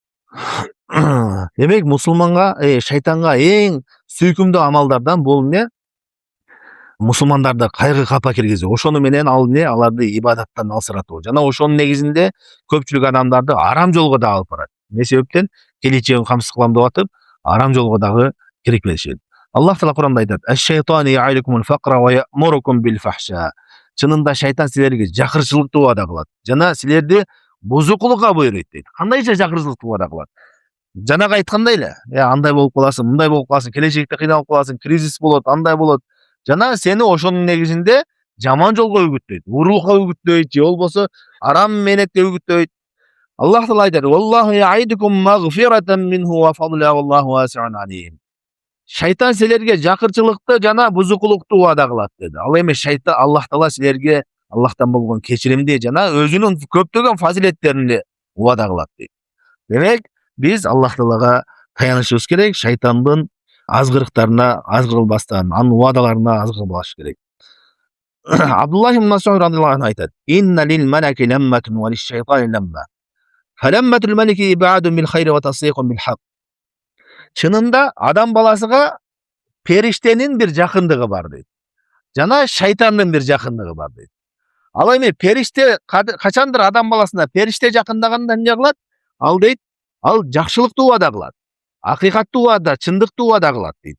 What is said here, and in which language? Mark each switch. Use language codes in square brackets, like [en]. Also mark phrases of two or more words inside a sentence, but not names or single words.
[ky] Демек мусулманга, шайтанга эң сүйкүмдүү амалдардан бул эмне? Мусулмандарды кайгы капа киргизүү. Ошону менен ал эмне? Аларды ибадаттан алсыратуу. Жана ошонун негизинде көпчүлүк адамдарды арам жолго да алып барат. Эмне себептен? Келечегин камсыз кылам деп атып, арам жолго дагы кирип кетишет. Аллах Таала Куранда айтат: [ar] "الشيطان يعدكم الفقر ويأمركم بالفحشاء." [ky] Чынында шайтан силерге жакырчылыкты убада кылат. Жана силерди бузукулукка буйруйт дейт. Кандайча жакырчылыкты убада кылат? Жанагы айткандай эле, андай болуп каласың, мындай болуп каласың, келечекте кыйналып каласың, кризис болот, андай болот. Жана сени ошонун негизинде жаман жолго үгүттөйт, уурулукка үгүттөйт, же болбосо арам менекке үгүттөйт. Аллах Таала айтат: [ar] "والله يعدكم مغفرة منه وفضلا والله واسع عليم." [ky] Шайтан силерге жакырчылыкты жана бузукулукту убада кылат деди. Ал эми шайтан Аллах Таала силерге Аллахтан болгон кечиримди жана өзүнүн көптөгөн фазилеттерин убада кылат дейт. Демек, биз Аллах Таалага таянышыбыз керек, шайтандын азгырыктарына азгырылбастан, анын убадаларына азгырылбаш керек. [ar] Абдуллах ибн Мас'уд رضي الله عنه айтат: "إن للملك لمة وللشيطان لمة. فلمة الملك إيعاد بالخير وتصديق بالحق." [ky] Чынында адам баласыга периштенин бир жакындыгы бар дейт. Жана шайтандын бир жакындыгы бар дейт. Ал эми периште качандыр адам баласына периште жакындаганда эмне кылат? Ал дейт, ал жакшылыкты убада кылат. Акыйкатты убада, чындыкты убада кылат дейт.